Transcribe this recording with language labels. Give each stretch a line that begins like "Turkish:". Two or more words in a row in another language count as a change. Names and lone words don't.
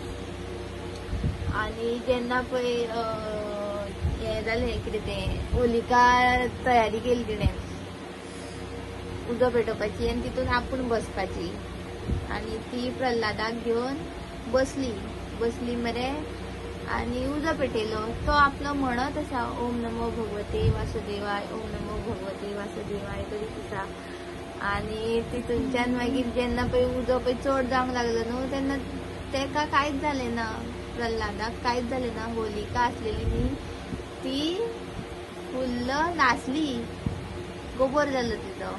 Konkani: आनी जेन्ना पळय हें जालें कितें तें होलिका तयारी केली तिणें उजो पेटोवपाची आनी तितून आपूण बसपाची आनी ती प्रल्हादाक घेवन बसली मरे आनी उजो पेटयलो. तो आपलो म्हणत आसा
Sanskrit: ओम नमो भगवते वासुदेवाय ओम नमो भगवते वासुदेवाय
Konkani: करीत आसा. आनी तितूनच्यान मागीर जेन्ना पळय उजो पळय चड जावंक लागलो न्हू तेन्ना तेका कांयच जालें ना. प्रल्हादाक कांयच जालें ना. होलिका आसलेली न्ही ती फुल्ल नाचली, गोबोर जालो तिचो.